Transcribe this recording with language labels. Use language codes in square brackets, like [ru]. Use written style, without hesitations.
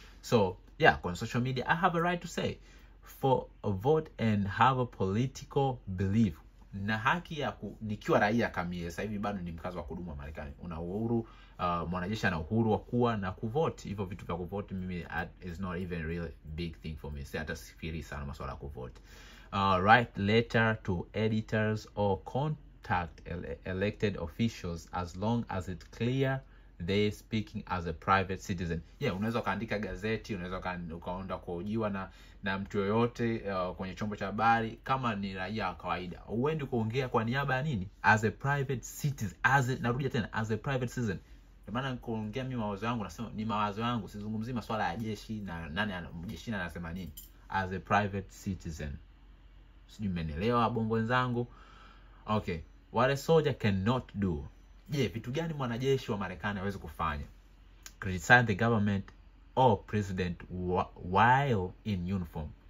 [en] So, yeah, on social media I have a right to say for a vote and have a political belief. [sw] Na haki ya nikiwa raia kamili. Sasa hivi bado ni mkazi wa kudumu wa Marekani. Una uhuru, mwanajeshi ana uhuru wa kuwa na kuvote. Hivyo vitu vya kuvote mimi [en] is not even really big thing for me. [sw] Hata sifikiri sana masuala ya kuvote. [en] Write letter to editors or contact elected officials as long as it's clear they speaking as a private citizen. [sw] Yeah, unaweza kaandika gazeti, unaweza ukaenda kuhojiwa na mtu yoyote kwenye chombo cha habari kama ni raia wa kawaida. Uende kuongea kwa niaba ya nini? [en] As a private citizen. [sw] Narudia tena, [en] as a private citizen. [sw] Ndio maana kuongea mimi mawazo yangu nasema ni mawazo yangu, sizungumzii masuala ya jeshi na nani jeshi anasema nini [en] as a private citizen. [sw] Sijui mmenielewa bongo wenzangu? [en] Okay, what a soldier cannot do. [sw] Vitu gani mwanajeshi wa Marekani hawezi kufanya? [en] Criticize the government or president while in uniform.